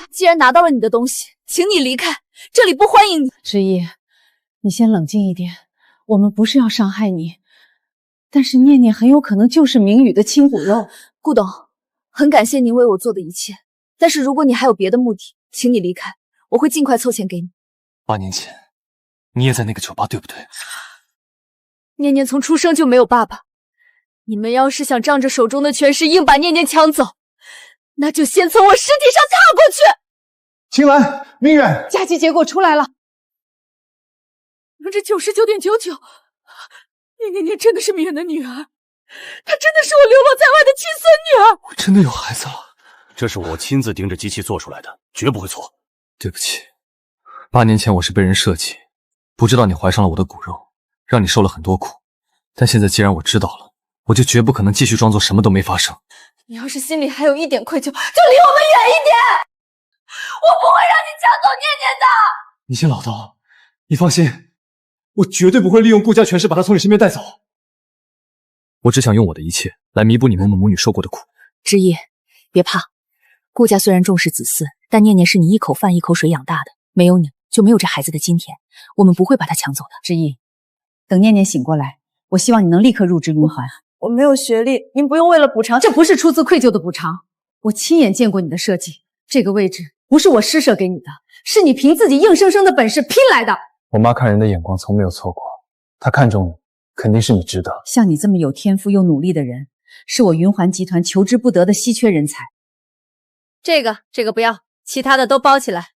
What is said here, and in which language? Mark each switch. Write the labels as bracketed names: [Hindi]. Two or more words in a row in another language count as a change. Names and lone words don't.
[Chinese] 既然拿到了你的東西，請你離開，這裡不歡迎你。之意，你先冷靜一點，我們不是要傷害你，但是念念很有可能就是明宇的親骨肉。顧董，很感謝您為我做的一切，但是如果你還有別的目的，請你離開，我會盡快湊錢給你。 8年前，你也在那個酒吧，對不對？念念從出生就沒有爸爸，你們要是想仗着手中的權勢硬把念念搶走，那就先從我屍體上踏過去。青蘭，明遠，加急結果出來了。这99.99%，念真的是明遠的女兒，她真的是我流落在外的親孫女兒。我真的有孩子了，這是我親自盯着機器做出來的，絕不會錯。對不起，8年前我是被人設計，不知道你懷上了我的骨肉，讓你受了很多苦。但現在既然我知道了，我就絕不可能繼續裝作什麼都沒發生。你要是心裡還有一點愧疚，就離我們遠一點。我不會讓你搶走念念的。你先老道，你放心，我絕對不會利用顧家權勢把她從你身邊帶走。我只想用我的一切來彌補你們母女受過的苦。之意，別怕，顧家雖然重視子嗣，但念念是你一口飯一口水養大的，沒有你就沒有這孩子的今天，我們不會把她搶走的。之意，等念念醒過來，我希望你能立刻入職雲環。我沒有學歷，您不用為了補償，這不是出自愧疚的補償。我親眼見過你的設計，這個位置不是我施捨給你的，是你憑自己硬生生的本事拼來的。我媽看人的眼光從沒有錯過，她看中你， 肯定是你值得。像你这么有天赋又努力的人，是我云环集团求之不得的稀缺人才。这个不要，其他的都包起来。